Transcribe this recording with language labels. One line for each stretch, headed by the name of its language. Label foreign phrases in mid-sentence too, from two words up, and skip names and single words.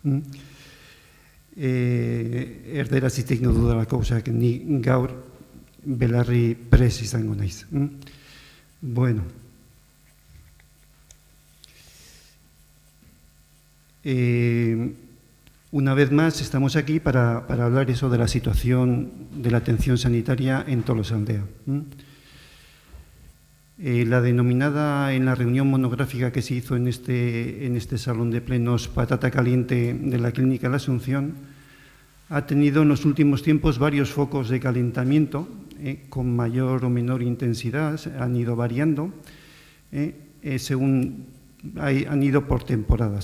Basque: Erderaz hitz egin dudalako, ni gaur belarri prez izango naiz. Bueno.
Spanish: Una vez más estamos aquí para hablar eso de la situación de la atención sanitaria en Tolosaldea. La denominada en la reunión monográfica que se hizo en este salón de plenos Patata Caliente de la Clínica La Asunción ha tenido en los últimos tiempos varios focos de calentamiento con mayor o menor intensidad, han ido variando según han ido por temporadas.